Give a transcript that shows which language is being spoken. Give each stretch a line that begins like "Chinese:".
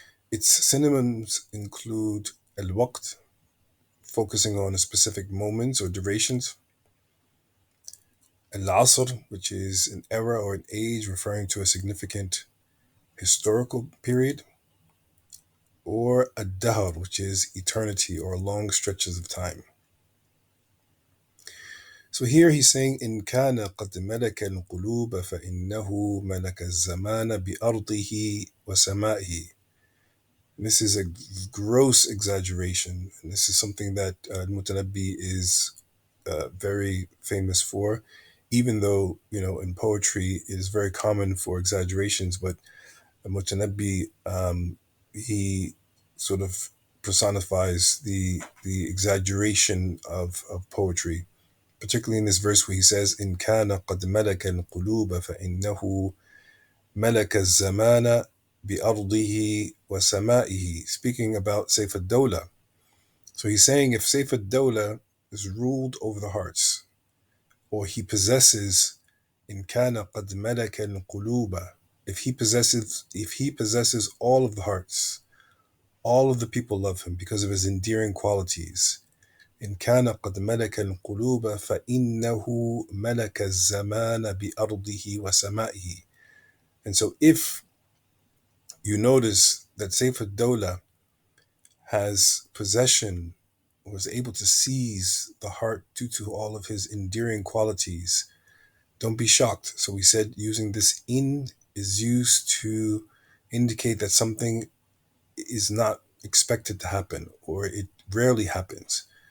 English: Its synonyms include al-waqt, focusing on a specific moments or durations; al-asr, which is an era or an age referring to a significant historical period; or ad-dahr, which is eternity or long stretches of time. So here he's saying,
Arabic: إن كان قد ملك القلوب فإنه ملك الزمان بأرضه وسمائه.
English: This is a gross exaggeration, and this is something that Mutanabbi is very famous for, even though, in poetry it is very common for exaggerations, but Mutanabbi, he sort of personifies the exaggeration of poetry, particularly in this verse where he says,
Arabic: إن كان قد ملك القلوب فإنه ملك الزمان بأرضه وسمائه,
English: speaking about Sayf ad-Dawla. So he's saying if Sayf ad-Dawla is ruled over the hearts, or he possesses
Arabic: إن كان قد ملك القلوب,
English: if he possesses all of the hearts, all of the people love him because of his endearing qualities.
Arabic: إن كان قد ملك القلوب فإنه ملك الزمان بأرضه وسمائه.
English: And so if you notice that Sayf ad-Dawla has possession, was able to seize the heart due to all of his endearing qualities, don't be shocked. So we said using this in is used to indicate that something is not expected to happen, or it rarely happens.